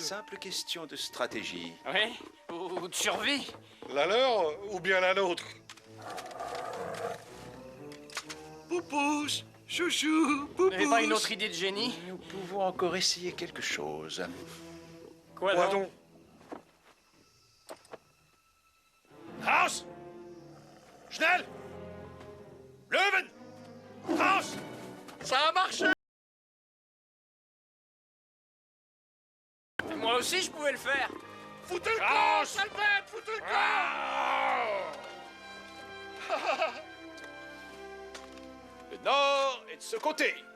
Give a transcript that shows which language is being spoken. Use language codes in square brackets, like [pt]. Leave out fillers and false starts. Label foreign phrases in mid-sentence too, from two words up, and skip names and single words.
[fr] Simple question de stratégie. Oui? Ou de survie? La leur ou bien la nôtre? Poupouche, Chouchou, Vous n'avez pas une Poupous. autre idée de génie? Nous pouvons encore essayer quelque chose. Quoi Quoi donc? donc? [de] Raus! Schnell! Löwen! Raus! [fr] Ça a marché. Moi aussi, je pouvais le faire. Foutez le camp, sale bête, foutez le camp. Le nord est de ce côté.